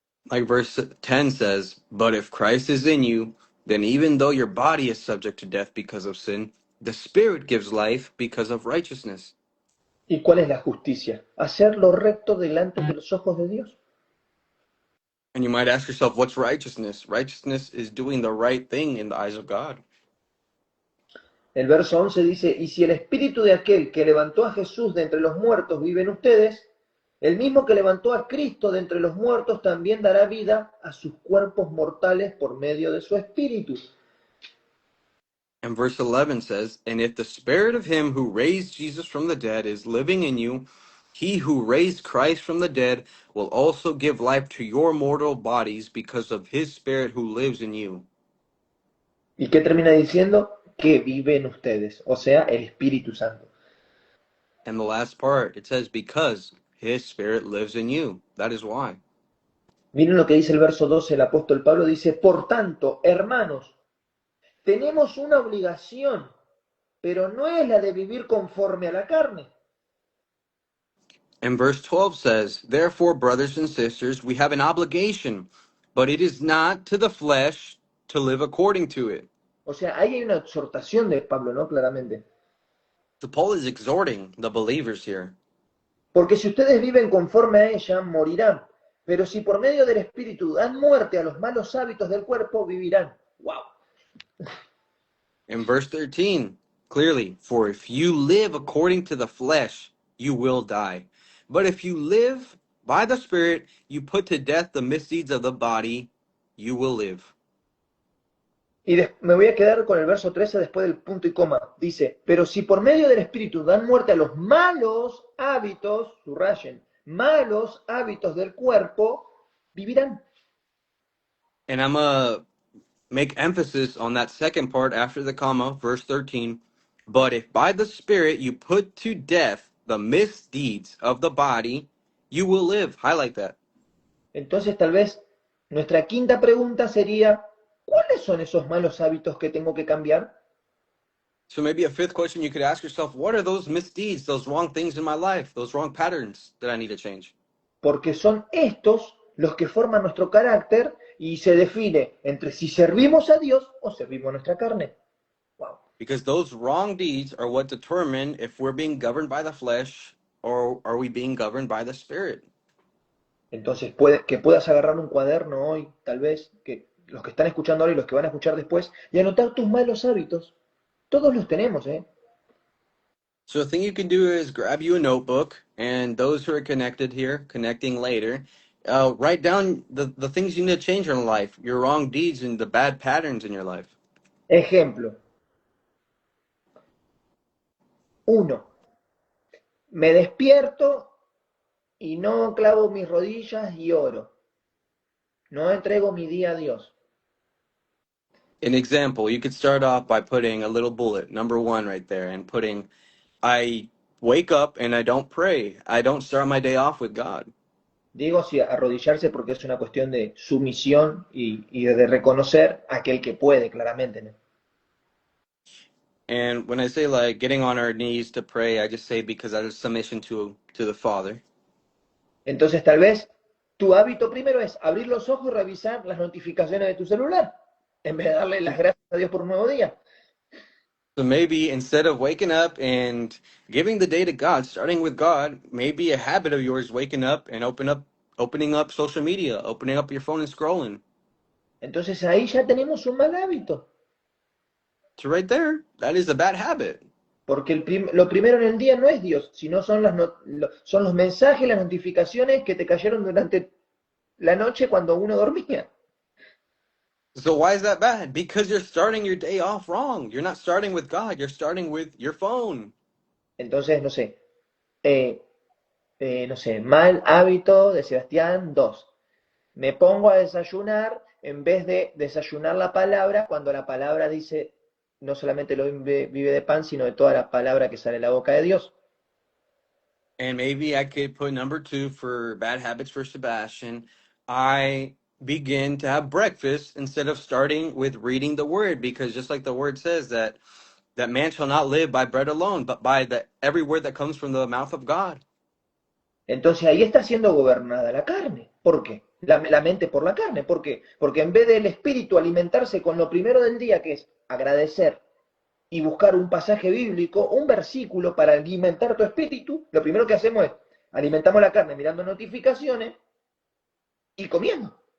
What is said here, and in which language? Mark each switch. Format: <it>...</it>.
<en>Like verse 10 says, but if Christ is in you, then even though your body is subject to death because of sin, the Spirit gives life because of righteousness.</en> <es>¿Y cuál es la justicia? Hacer lo recto delante de los ojos de Dios.</es> <en>And you might ask yourself, what's righteousness? Righteousness is doing the right thing in the eyes of God.</en> <es>El verso 11 dice, y si el espíritu de aquel que levantó a Jesús de entre los muertos vive en ustedes, el mismo que levantó a Cristo de entre los muertos también dará vida a sus cuerpos mortales por medio de su espíritu.</es> <en>And verse 11 says, and if the Spirit of him who raised Jesus from the dead is living in you, he who raised Christ from the dead will also give life to your mortal bodies because of his Spirit who lives in you.</en> <es>¿Y qué termina diciendo? Que vive en ustedes, o sea, el Espíritu Santo.</es> <en>And the last part, it says, because his Spirit lives in you. That is why.</en> <es>Miren lo que dice el verso 12, el apóstol Pablo dice, por tanto, hermanos, tenemos una obligación, pero no es la de vivir conforme a la carne.</es> <en>And verse 12 says, therefore, brothers and sisters, we have an obligation, but it is not to the flesh to live according to it.</en> <es>O sea, ahí hay una exhortación de Pablo, ¿no? Claramente.</es> <en>So Paul is exhorting the believers here.</en> <es>Porque si ustedes viven conforme a ella, morirán. Pero si por medio del Espíritu dan muerte a los malos hábitos del cuerpo, vivirán. ¡Wow!</es> <en>In verse 13, clearly, for if you live according to the flesh, you will die. But if you live by the Spirit, you put to death the misdeeds of the body, you will live.</en> <es>Y me voy a quedar con el verso 13 después del punto y coma. Dice, pero si por medio del Espíritu dan muerte a los malos hábitos, subrayen, malos hábitos del cuerpo, vivirán.</es> <en>And I'm going to make emphasis on that second part after the comma, verse 13. But if by the Spirit you put to death the misdeeds of the body, you will live. Highlight that.</en> <es>Entonces tal vez nuestra quinta pregunta sería, ¿cuáles son esos malos hábitos que tengo que cambiar?</es> <en>So maybe a fifth question you could ask yourself, what are those misdeeds, those wrong things in my life, those wrong patterns that I need to change?</en> <es>Porque son estos los que forman nuestro carácter y se define entre si servimos a Dios o servimos a nuestra carne. Wow.</es> <en>Because those wrong deeds are what determine if we're being governed by the flesh or are we being governed by the Spirit.</en> <es>Entonces, que puedas agarrar un cuaderno hoy, tal vez, que los que están escuchando ahora y los que van a escuchar después, y anotar tus malos hábitos. Todos los tenemos, ¿eh?</es> <en>So the thing you can do is grab you a notebook, and those who are connected here, connecting later, write down the things you need to change in life, your wrong deeds and the bad patterns in your life.</en> <es>Ejemplo. 1. Me despierto y no clavo mis rodillas y oro. No entrego mi día a Dios.</es> <en>An example, you could start off by putting a little bullet, number 1 right there, and putting, I wake up and I don't pray. I don't start my day off with God.</en> <es>Digo si arrodillarse porque es una cuestión de sumisión y de reconocer a aquel que puede, claramente, ¿no?</es> <en>And when I say like getting on our knees to pray, I just say because that is submission to the Father.</en> <es>Entonces tal vez tu hábito primero es abrir los ojos y revisar las notificaciones de tu celular, en vez de darle las gracias a Dios por un nuevo día.</es> <en>So maybe instead of waking up and giving the day to God, starting with God, maybe a habit of yours waking up and opening up social media, opening up your phone and scrolling.</en> <es>Entonces ahí ya tenemos un mal hábito,</es> <en>So right there, that is a bad habit.</en> <es>porque lo primero en el día no es Dios, sino son, son los mensajes, las notificaciones que te cayeron durante la noche cuando uno dormía.</es> <en>So why is that bad? Because you're starting your day off wrong. You're not starting with God, you're starting with your phone.</en> <es>Entonces, eh, no sé, mal hábito de Sebastián 2. Me pongo a desayunar en vez de desayunar la palabra, cuando la palabra dice, no solamente lo vive de pan, sino de toda la palabra que sale de la boca de Dios.</es> <en>And maybe I could put number 2 for bad habits for Sebastian. I begin to have breakfast instead of starting with reading the word, because just like the word says that man shall not live by bread alone, but by every word that comes from the mouth of God.</en> <es>Entonces ahí está siendo gobernada la carne. ¿Por qué? La mente por la carne. ¿Por qué? Porque en vez del espíritu alimentarse con lo primero del día, que es agradecer y buscar un pasaje bíblico, un versículo para alimentar tu espíritu, lo primero que hacemos es alimentamos la carne mirando notificaciones y comiendo.</es>